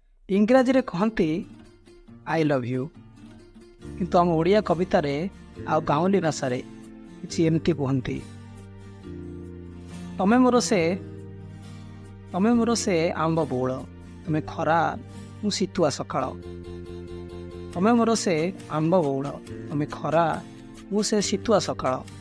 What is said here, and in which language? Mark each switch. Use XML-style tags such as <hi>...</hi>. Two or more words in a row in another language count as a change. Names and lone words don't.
<or>ଇଂରାଜୀରେ କହନ୍ତି,</or> <en>"I love you।"</en> <or>କିନ୍ତୁ ଆମ ଓଡ଼ିଆ କବିତାରେ ଆଉ ଗାଉଁଲି ଭାଷାରେ କିଛି ଏମିତି କୁହନ୍ତି, "ତମେ ମୋର ସେ, ତମେ ମୋର ସେ ଆମ୍ବ ବଉଳ, ତମେ ଖରା, ମୁଁ ଶୀତୁଆ ସକାଳ। ତମେ ମୋର ସେ ଆମ୍ବ ବଉଳ, ତମେ ଖରା, ମୁଁ ସେ ଶୀତୁଆ ସକାଳ।</or>